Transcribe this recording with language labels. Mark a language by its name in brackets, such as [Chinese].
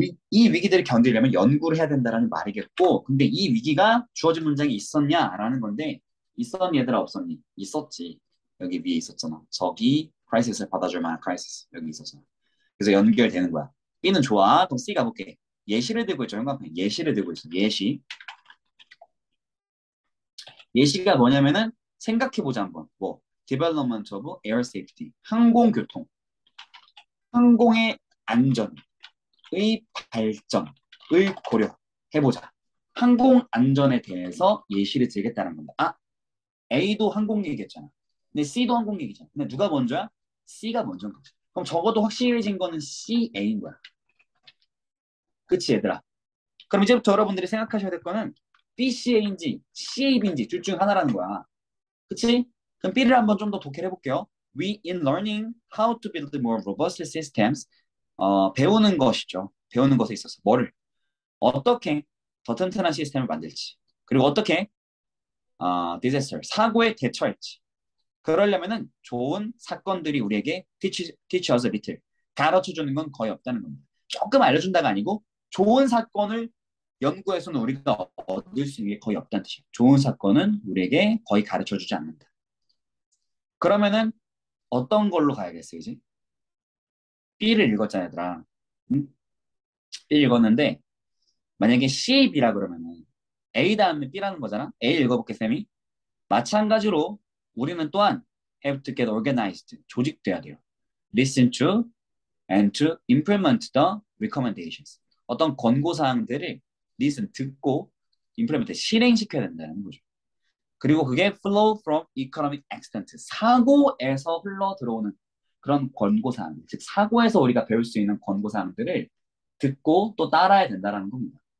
[Korean] 이 위기들을 견디려면 연구를 해야 된다는 말이겠고, 근데 이 위기가 주어진 문장이 있었냐라는 건데, 있었니 얘들아 없었니? 있었지. 여기 위에 있었잖아. 저기 크라이시스를 받아줄 만한 크라이시스 여기 있었잖아. 그래서 연결되는 거야. B는 좋아. 그럼 C 가볼게. 예시를 들고 있죠. 형광펜. 예시를 들고 있어. 예시. 예시가 뭐냐면은 생각해보자 한번. [English] 뭐 Development of Air Safety. [Korean] 항공교통. 항공의 안전의 발전을 고려해보자. 항공 안전에 대해서 예시를 들겠다는 겁니다. A도 항공 얘기했잖아. 근데 C도 항공 얘기잖아. 근데 누가 먼저야? C가 먼저인 거지. 그럼 적어도 확실해진 거는 CA인 거야. 그치 얘들아? 그럼 이제부터 여러분들이 생각하셔야 될 거는 BCA인지 CAB인지 둘 중 하나라는 거야. 그치? 그럼 B를 한번 좀 더 독해를 해볼게요. [English] We in learning how to build more robust systems [Korean] 배우는 것이죠. 배우는 것에 있어서 뭐를? 어떻게 더 튼튼한 시스템을 만들지. 그리고 어떻게 disaster, 사고에 대처할지. 그러려면은 좋은 사건들이 우리에게 [English] teach us a little. [Korean] 가르쳐주는 건 거의 없다는 겁니다. 조금 알려준다가 아니고 좋은 사건을 연구에서는 우리가 얻을 수 있는 게 거의 없다는 뜻이에요. 좋은 사건은 우리에게 거의 가르쳐주지 않는다. 그러면은 어떤 걸로 가야겠어요, 이제? B를 읽었잖아, 얘들아. 응? B 읽었는데 만약에 C, B라 그러면은 A 다음에 B라는 거잖아. A 읽어볼게, 쌤이. 마찬가지로 우리는 또한 [English] have to get organized. [Korean] 조직돼야 돼요. [English] Listen to and to implement the recommendations. [Korean] 어떤 권고사항들을 listen, 듣고 implement, 실행시켜야 된다는 거죠. 그리고 그게 [English] flow from economic accident, [Korean] 사고에서 흘러 들어오는 그런 권고사항, 즉 사고에서 우리가 배울 수 있는 권고사항들을 듣고 또 따라야 된다는 겁니다.